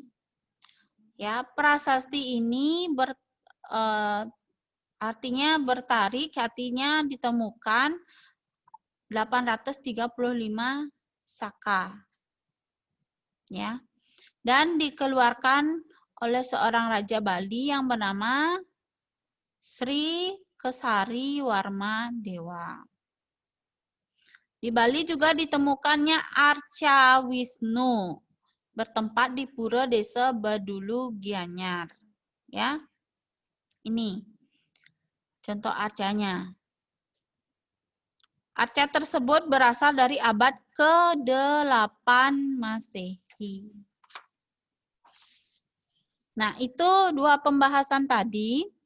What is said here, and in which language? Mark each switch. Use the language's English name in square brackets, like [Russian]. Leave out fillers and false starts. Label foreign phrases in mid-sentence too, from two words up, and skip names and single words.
[Indonesian] Ya, prasasti ini artinya bertarik, artinya ditemukan 835 saka. Ya. Dan dikeluarkan oleh seorang raja Bali yang bernama Sri Kesari Warma Dewa. Di Bali juga ditemukannya Arca Wisnu bertempat di Pura Desa Badulu Gianyar. Ya. Ini contoh arcanya. Arca tersebut berasal dari abad ke-8 Masehi. Nah, itu dua pembahasan tadi.